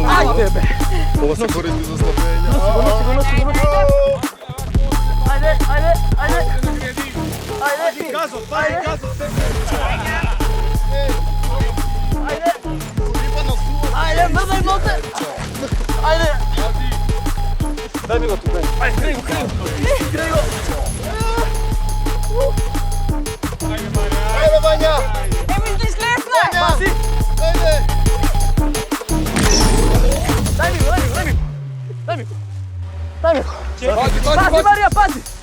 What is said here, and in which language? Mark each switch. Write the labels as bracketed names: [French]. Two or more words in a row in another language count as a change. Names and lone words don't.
[Macedonian] Ајде, бе. Ова се користи за слабење. Ајде. Газот. Ајде, мрдај ноте. Ajde, Vanja! Емил, ти слесне! Пази, Марија, пази!